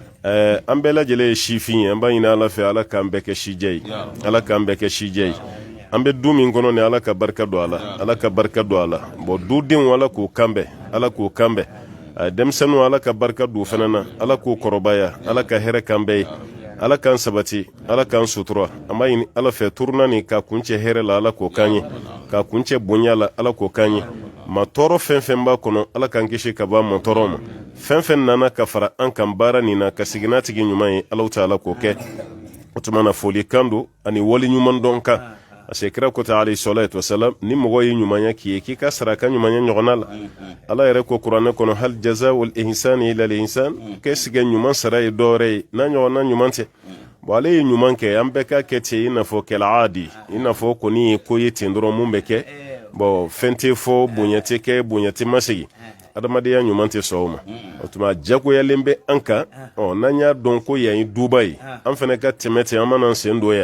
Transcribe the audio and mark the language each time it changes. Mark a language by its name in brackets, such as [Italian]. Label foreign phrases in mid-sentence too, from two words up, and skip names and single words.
[Bambara] an bɛɛ lajɛlen ye sifin ye an b'a ɲini ala fɛ ala k'an bɛɛ kɛ sijɛ ye ala k'an bɛɛ kɛ sijɛ ye an bɛ du min kɔnɔ ni ala ka barika don a la ala ka barika don a la bon dudenw ala k'o kanbɛn ala k'o kanbɛn denmisɛnninw ala ka barika don fana na ala k'o kɔrɔbaya ala ka hɛrɛ k'an bɛɛ ye ala k'an sabati ala k'an sutura an b'a ɲini ala fɛ turuna ni k'a kuncɛ hɛrɛ la ala k'o k'an ye k'a kuncɛ bonya la ala k'o k'an ye ma tɔɔrɔ fɛn fɛn b'a kɔnɔ ala k'an kisi ka bɔ ma tɔɔrɔ ma fɛn fɛn nana ka fara an kan baara nin na ka sigi n'a tigi ɲuman ye ala ta'ala k'o kɛ o tuma na foli kan don ani wali ɲuman dɔn kan ase kira kota [Arabic] عليه الصلاة والسلام [Bambara] ni mɔgɔ ye ɲumanya k'i ye k'i ka saraka ɲumanya ɲɔgɔnna la ala yɛrɛ ko kuranɛ kɔnɔ [Arabic] هل جزاء الإحسان إلا الإحسان [Bambara] k'e sigɛ ɲuman sara ye dɔwɛrɛ ye n'a ɲɔgɔnna ɲuman tɛ bon ale ye ɲuman kɛ an bɛɛ ka kɛ ten I n'a fɔ kɛl'aadi I n'a fɔ kɔni ye ko ye ten dɔrɔn mun bɛ kɛ bon fɛn tɛ fɔ bonya tɛ kɛ bonya tɛ masegi adamadenya ɲuman tɛ sɔn o ma o tuma jagoyalen bɛ an kan n'an y'a dɔn ko yan ye duba ye an fana ka tɛmɛ ten an mana an sen don yan